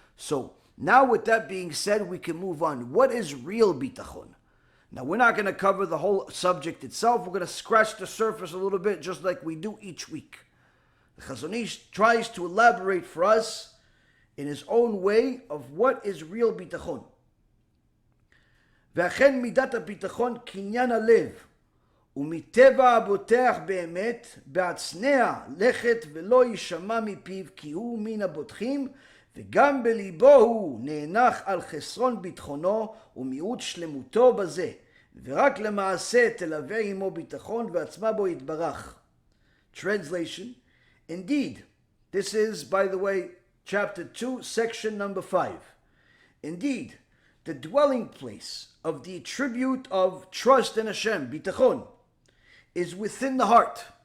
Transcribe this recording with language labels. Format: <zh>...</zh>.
<en>So now with that being said, we can move on. What is real bitachon? Now we're not going to cover the whole subject itself. We're going to scratch the surface a little bit, just like we do each week. The Chazon Ish tries to elaborate for us in his own way of what is real bitachon.</en> <he>ואכן מידת הביטחון קניין הלב, ומטבע הבוטח באמת בהצנע לכת ולא יישמע מפיו, כי הוא מן הבוטחים, וגם בליבו הוא נאנח על חסרון ביטחונו ומיעוט שלמותו בזה, ורק למעשה תלווה עמו ביטחון ועצמה בו יתברך.</he> <en>Translation: Indeed, this is, by the way, chapter 2, section number 5. Indeed, the dwelling place of the attribute of trust in Hashem, bitachon, is within the heart.</en>